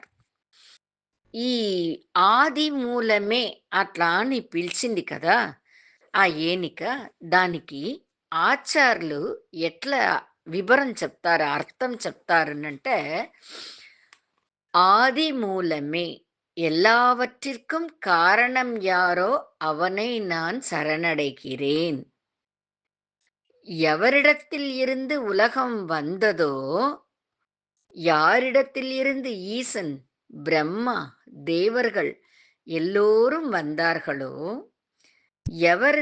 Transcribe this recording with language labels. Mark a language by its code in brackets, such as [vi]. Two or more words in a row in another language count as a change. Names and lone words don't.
[te] ఈ ఆది మూలమే అట్లా అని పిలిచింది కదా! ఆ ఏనిక. దానికి ఆచార్యులు ఎట్లా వివరం చెప్తారు, అర్థం చెప్తారనంటే, "ఆది మూలమే [ta] எல்லாவற்றிற்கும் காரணம் யாரோ அவனை நான் சரணடைகிறேன்." எவரிடத்தில் இருந்து உலகம் வந்ததோ, யாரிடத்தில் இருந்து ஈசன், பிரம்மா, தேவர்கள் எல்லோரும் வந்தார்களோ, எவர்